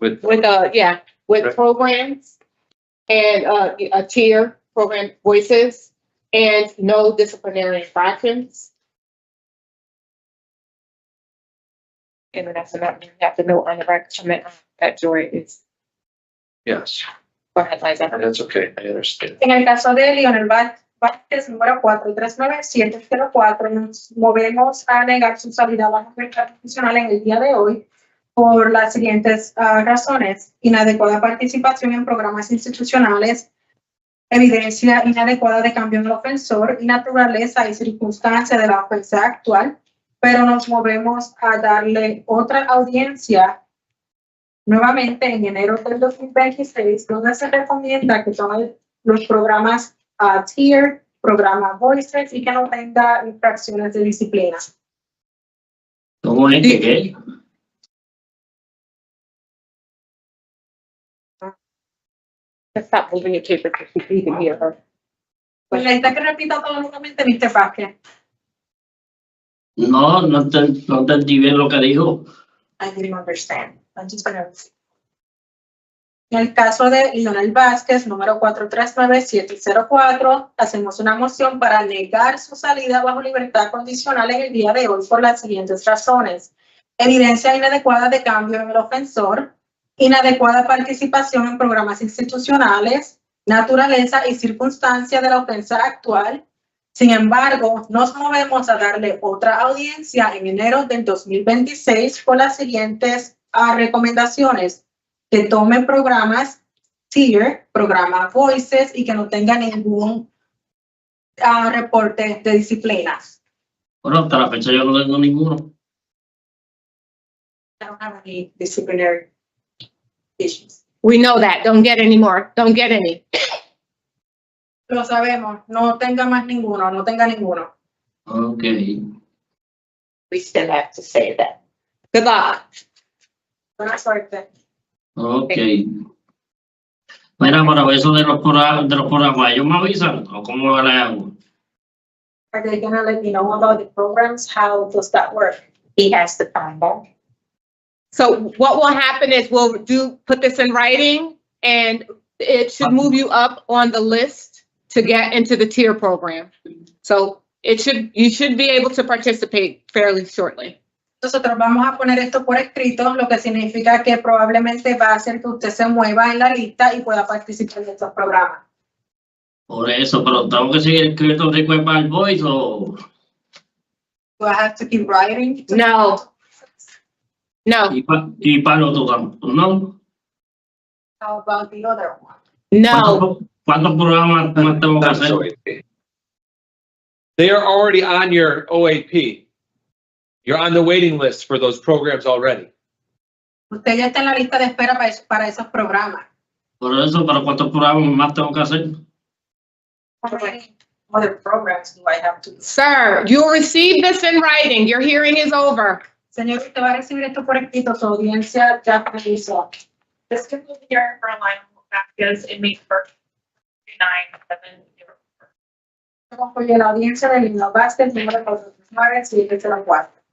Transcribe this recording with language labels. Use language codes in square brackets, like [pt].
[en] With programs and a tier program voices and no disciplinary infractions. And then that's enough. You have to know on the record that Joy is. yes, Go ahead, Liza. that's okay. I understand. [es] En el caso de Lionel Vazquez, número 439704, nos movemos a negar su salida a la libertad condicional en el día de hoy por las siguientes razones: inadecuada participación en programas institucionales, evidencia inadecuada de cambio en el ofensor y naturaleza y circunstancia de la ofensa actual, pero nos movemos a darle otra audiencia nuevamente en enero del 2026, donde se recomienda que tome los programas TIER, programa Voices y que no tenga infracciones de disciplina. ¿Cómo es que qué? [en] Stop moving your paper because you can hear her. [es] Pues necesita que repita todo nuevamente, Mr. Vazquez. No entendí bien lo que dijo. [en] I didn't understand. I'm just gonna... [es] En el caso de Lionel Vazquez, número 439704, hacemos una moción para negar su salida bajo libertad condicional en el día de hoy por las siguientes razones: evidencia inadecuada de cambio en el ofensor, inadecuada participación en programas institucionales, naturaleza y circunstancia de la ofensa actual. Sin embargo, nos movemos a darle otra audiencia en enero del 2026 por las siguientes recomendaciones: que tome programas TIER, programa Voices y que no tenga ningún reporte de disciplinas. Bueno, hasta la fecha yo no tengo ninguno. [en] I don't have any disciplinary issues. We know that. Don't get any more. Don't get any. [es] Lo sabemos. No tenga más ninguno. No tenga ninguno. [en] Okay. We still have to say that. Good luck. [es] Buena suerte. [en] Okay. [es] Mira, para eso de los programas, ellos me avisan, o cómo le hago. [en] Are they gonna let me know about the programs? How does that work? He has to find out. So what will happen is we'll put this in writing, and it should move you up on the list to get into the tier program. So you should be able to participate fairly shortly. [es] Nosotros vamos a poner esto por escrito, lo que significa que probablemente va a hacer que usted se mueva en la lista y pueda participar de estos programas. Por eso, pero tengo que seguir escrito [en] Request by Voice [es] o. [en] Do I have to keep writing? No. No, [es] Y para los otros, ¿no? [en] How about the other one? no. [es] ¿Cuántos programas más tengo que [en] That's [es] hacer? [en] OAP. They are already on your OAP. You're on the waiting list for those programs already. [es] Usted ya está en la lista de espera para esos programas. Por eso, ¿pero cuántos programas más tengo que hacer? [en] How many other programs do I have to do? Sir, you'll receive this in writing. Your hearing is over. [es] Señor, usted va a recibir esto por escrito, su audiencia ya finalizó. [en] This concludes the hearing for Lionel Vazquez, inmate for 2970. [es] Concluye la audiencia de Lionel Vazquez, número 49704.